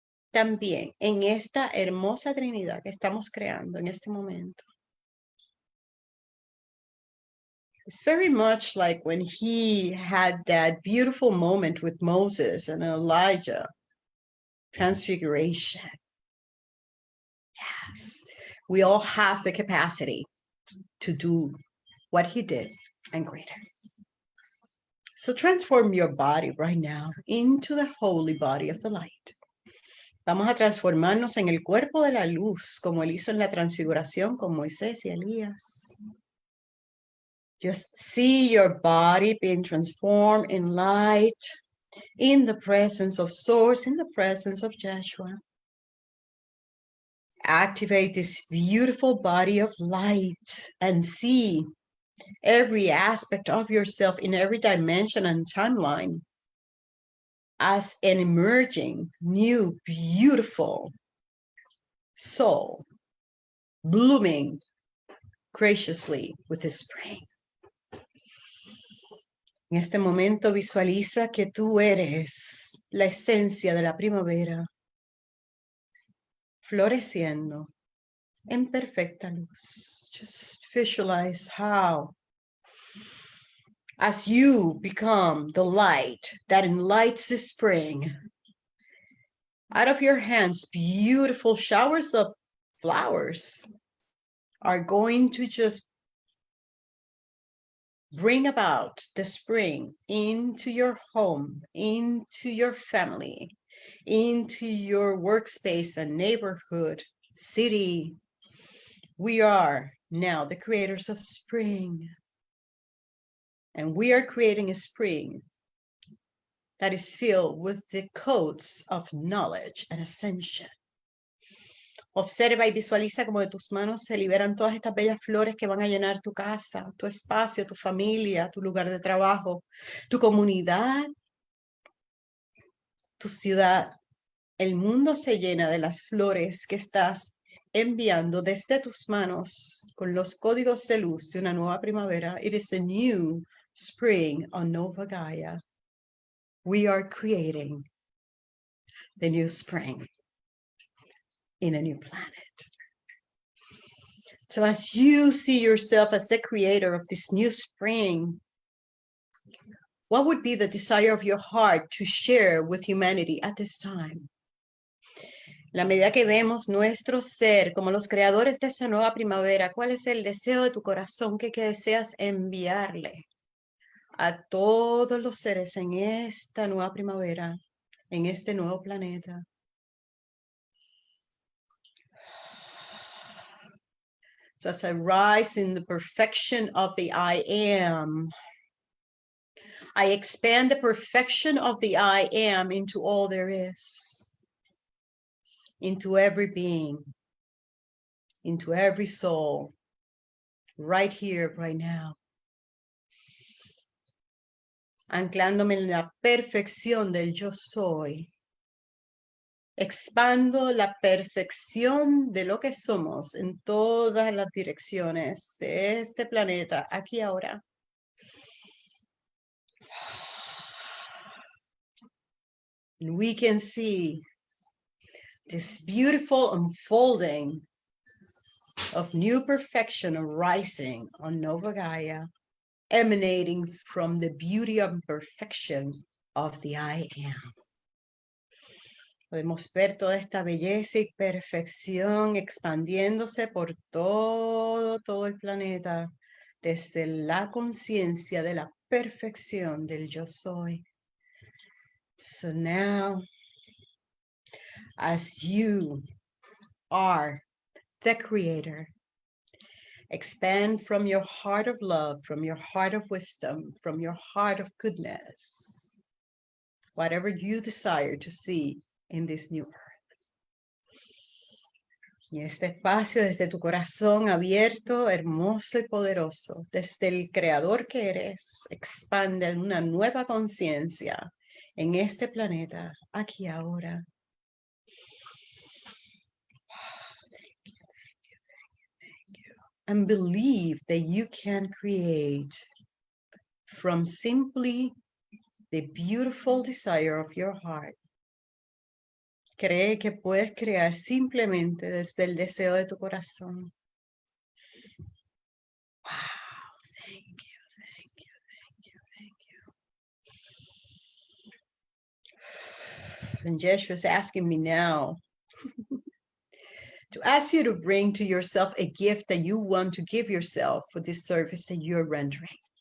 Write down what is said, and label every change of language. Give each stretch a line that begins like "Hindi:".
Spanish: También en esta hermosa Trinidad que estamos creando en este momento.
English: It's very much like when he had that beautiful moment with Moses and Elijah. Transfiguration. Yes. We all have the capacity to do what he did and greater. So transform your body right now into the holy body of the light.
Spanish: Vamos a transformarnos en el cuerpo de la luz, como él hizo en la transfiguración con Moisés y Elías.
English: Just see your body being transformed in light, in the presence of Source, in the presence of Yeshua. Activate this beautiful body of light and see every aspect of yourself in every dimension and timeline as an emerging, new, beautiful soul, blooming graciously with the spring.
Spanish: En este momento visualiza que tú eres la esencia de la primavera, floreciendo en perfecta luz.
English: Just visualize how, as you become the light that enlightens the spring, out of your hands, beautiful showers of flowers are going to just bring about the spring into your home, into your family, into your workspace and neighborhood, city. We are now the creators of spring. And we are creating a spring that is filled with the codes of knowledge and ascension.
Spanish: Observa y visualiza como de tus manos se liberan todas estas bellas flores que van a llenar tu casa, tu espacio, tu familia, tu lugar de trabajo, tu comunidad, tu ciudad. El mundo se llena de las flores que estás enviando desde tus manos con los códigos de luz de una nueva primavera.
English: It is a new spring on Nova Gaia. We are creating the new spring in a new planet. So as you see yourself as the creator of this new spring, what would be the desire of your heart to share with humanity at this time?
Spanish: La medida que vemos nuestro ser como los creadores de esta nueva primavera, ¿cuál es el deseo de tu corazón que deseas enviarle a todos los seres en esta nueva primavera, en este nuevo planeta?
English: So as I rise in the perfection of the I am, I expand the perfection of the I am into all there is, into every being, into every soul, right here, right now.
Spanish: Anclándome en la perfección del yo soy. Expando la perfección de lo que somos en todas las direcciones de este planeta, aquí ahora.
English: And we can see this beautiful unfolding of new perfection arising on Nova Gaia, emanating from the beauty and perfection of the I am.
Spanish: Podemos ver toda esta belleza y perfección expandiéndose por todo el planeta, desde la conciencia de la perfección del yo soy.
English: So now, as you are the creator, expand from your heart of love, from your heart of wisdom, from your heart of goodness, whatever you desire to see in this new earth.
Spanish: Y este espacio desde tu corazón abierto, hermoso y poderoso, desde el creador que eres, expande una nueva conciencia en este planeta, aquí ahora.
English: And believe that you can create from simply the beautiful desire of your heart.
Spanish: Cree que puedes crear simplemente desde el deseo de tu corazón.
English: Wow, thank you, thank you, thank you, thank you. And Yeshua is asking me now to ask you to bring to yourself a gift that you want to give yourself for this service that you're rendering.